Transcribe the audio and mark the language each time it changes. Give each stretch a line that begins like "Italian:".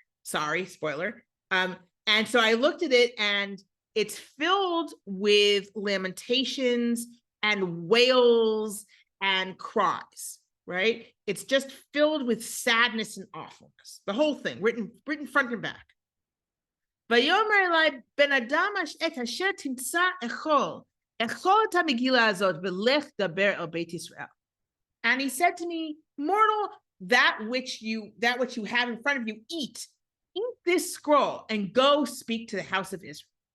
English: Sorry, spoiler. And so I looked at it and it's filled with lamentations and wails and cries, right? It's just filled with sadness and awfulness. The whole thing, written front and back.
Hebrew: ויאמר אלי בן אדם את אשר תמצא אכול את המגילה הזאת ולך דבר אל בית ישראל.
English: And he said to me, mortal, that which you have in front of you, eat this scroll and go speak to the house of Israel.